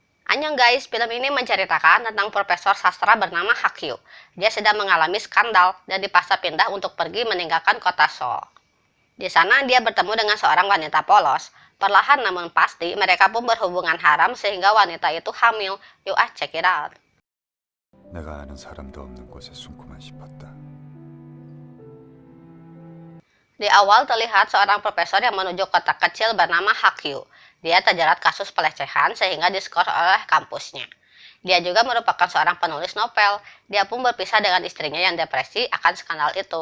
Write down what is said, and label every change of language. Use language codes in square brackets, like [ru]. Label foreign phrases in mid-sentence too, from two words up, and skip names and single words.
[id] Annyeong guys, film ini menceritakan tentang profesor sastra bernama Hakyu. Dia sedang mengalami skandal dan dipaksa pindah untuk pergi meninggalkan kota Seoul. Di sana dia bertemu dengan seorang wanita polos. Perlahan namun pasti mereka pun berhubungan haram sehingga wanita itu hamil. [en] Yuk check it out. [ko] 내가 아는 사람도 없는 곳에 숨고만 싶었다. [id] Di awal terlihat seorang profesor yang menuju kota kecil bernama Hakyu. Dia terjerat kasus pelecehan sehingga diskor oleh kampusnya. Dia juga merupakan seorang penulis novel. Dia pun berpisah dengan istrinya yang depresi akan skandal itu.